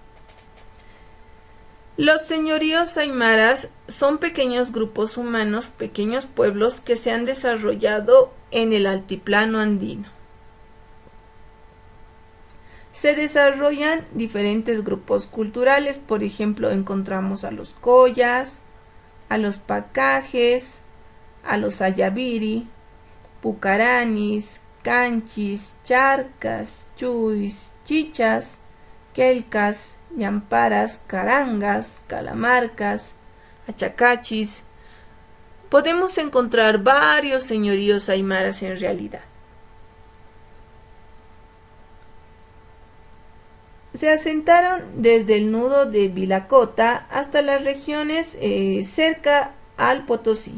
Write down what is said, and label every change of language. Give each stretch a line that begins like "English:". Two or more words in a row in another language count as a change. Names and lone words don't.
Spanish: Los señoríos aymaras son pequeños grupos humanos, pequeños pueblos que se han desarrollado en el altiplano andino. Se desarrollan diferentes grupos culturales, por ejemplo, encontramos a los collas, a los pacajes, a los ayaviri, pucaranis, canchis, charcas, chuis, chichas, quelcas, yamparas, carangas, calamarcas, achacachis. Podemos encontrar varios señoríos aymaras en realidad. Se asentaron desde el nudo de Vilacota hasta las regiones cerca al Potosí.